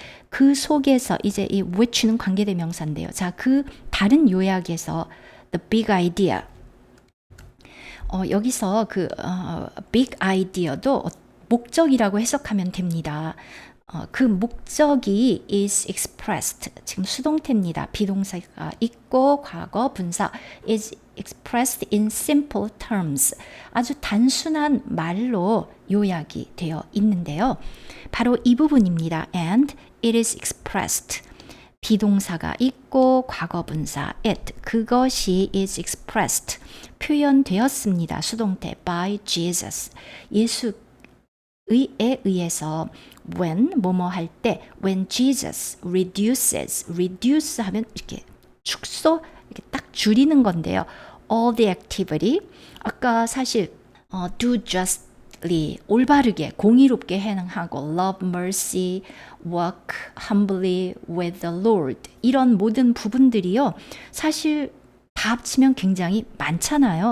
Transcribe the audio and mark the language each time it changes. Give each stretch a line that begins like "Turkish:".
Korean: 그 속에서 이제 이 which는 관계대명사인데요. 자, 그 다른 요약에서
English: the big idea.
Korean: 여기서 그 big idea도 목적이라고 해석하면 됩니다. 그 목적이
English: is expressed.
Korean: 지금 수동태입니다. 비동사가 있고 과거 분사
English: is expressed in simple terms.
Korean: 아주 단순한 말로 요약이 되어 있는데요. 바로 이 부분입니다.
English: And it is expressed.
Korean: 비동사가 있고 과거 분사 it. 그것이
English: is expressed.
Korean: 표현되었습니다. 수동태
English: by Jesus.
Korean: 예수에 의해서 when 뭐뭐 할 때
English: when Jesus reduces.
Korean: reduce 하면 이렇게 축소 이렇게 딱 줄이는 건데요.
English: all the activity.
Korean: 아까 사실
English: do justly
Korean: 올바르게 공의롭게 행하고
English: love mercy walk humbly with the Lord
Korean: 이런 모든 부분들이요. 사실 다 합치면 굉장히 많잖아요.